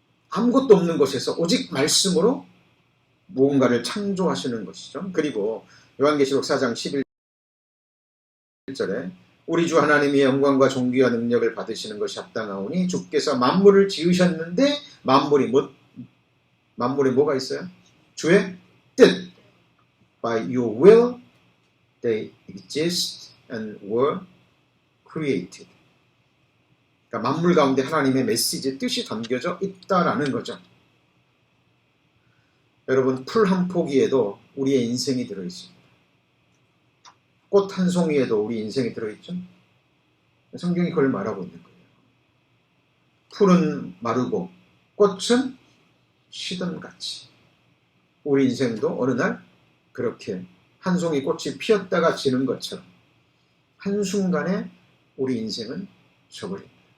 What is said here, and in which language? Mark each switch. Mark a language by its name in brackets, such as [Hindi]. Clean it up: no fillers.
[Korean] 아무것도 없는 곳에서 오직 말씀으로 무언가를 창조하시는 것이죠. 그리고 요한계시록 4장 11절에 우리 주 하나님이 영광과 존귀와 능력을 받으시는 것이 합당하오니 주께서 만물을 지으셨는데 만물이 뭐가 있어요? 주의 뜻. [English] By your will they exist and were created. [Korean] 그러니까 만물 가운데 하나님의 메시지 뜻이 담겨져 있다라는 거죠. 여러분 풀 한 포기에도 우리의 인생이 들어있습니다. 꽃 한 송이에도 우리 인생이 들어있죠. 성경이 그걸 말하고 있는 거예요. 풀은 마르고 꽃은 시든같이 우리 인생도 어느 날 그렇게 한 송이 꽃이 피었다가 지는 것처럼 한순간에 우리 인생은 져버립니다.